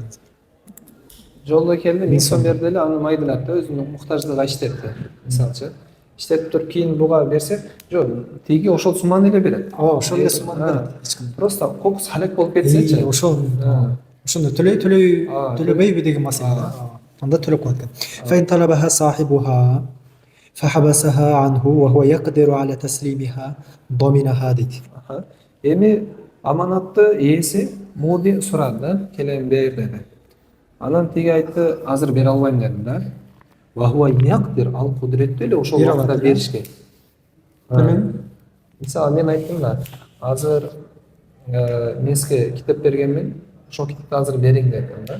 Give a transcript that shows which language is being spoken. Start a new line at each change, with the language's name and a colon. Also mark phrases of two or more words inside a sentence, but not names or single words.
Kyrgyz: Жолдо келди, 1000 сом берди эле, аны майдалап да өзүнүн муктаждыгы иштетти. Мисалчы, иштетип туруп кийин буга берсе, жок, тиги ошол сумманы эле берет. Ошол эле сумманы берет. Просто кокус халак болуп кетсечи. Ошондо төлөбөйбү деген маселе. Анда төлөп коет экен.
Arabic: فإن طلبها صاحبها فحبسها عنه وهو يقدر على تسليمها ضمنها дейт.
Kyrgyz: Эми аманатты ээси моди сурады да, келем бер деди. Анан тиги айтты, азыр бере албайм деди да.
Arabic: وهو يقدر,
Kyrgyz: ал кудуреттүү эле ошол убакта беришке. Мисалы мен айттым да, азыр мен сизге китеп бергенмин, ошол китепти азыр бериң дедим да.